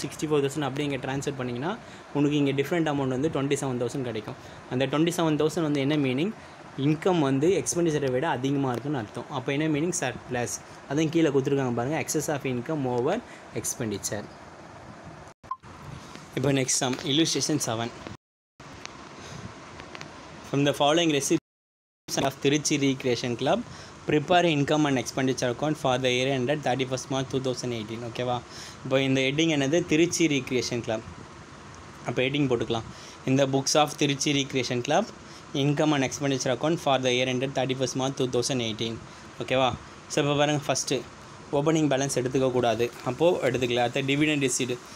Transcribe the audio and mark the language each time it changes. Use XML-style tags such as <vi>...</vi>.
<ta>64,000 அப்படியே இங்கே ட்ரான்ஸ்ஃபர் பண்ணிங்கன்னா உங்களுக்கு இங்கே டிஃப்ரெண்ட் அமௌண்ட் வந்து 27,000 கிடைக்கும். அந்த 27,000 வந்து என்ன மீனிங், இன்கம் வந்து எக்ஸ்பெண்டிச்சரை விட அதிகமாக இருக்குன்னு அர்த்தம். அப்போ என்ன மீனிங், சர்ப்ளஸ். அதையும் கீழே கொடுத்துருக்காங்க பாருங்கள்,</ta> <en>Excess of income over expenditure. இப்போ next sum, illustration 7. From the following receipts of Tiruchi Recreation Club, prepare income and expenditure account for the year ended 31st March 2018.</en> <ta>ஓகேவா? இப்போ இந்த ஹெட்டிங் என்னது, திருச்சி ரீக்ரியேஷன் கிளப். அப்போ ஹெட்டிங் போட்டுக்கலாம்.</ta> <en>இந்த books of Tiruchi recreation club income and expenditure account for the year ended 31st March 2018. ஓகேவா?</en> <ta>So இப்போ பாருங்கள், ஃபஸ்ட்டு ஓப்பனிங் பேலன்ஸ் எடுத்துக்கக்கூடாது. அப்போது எடுத்துக்கல. அடுத்த டிவிடெண்ட் ரிசீட்.</ta>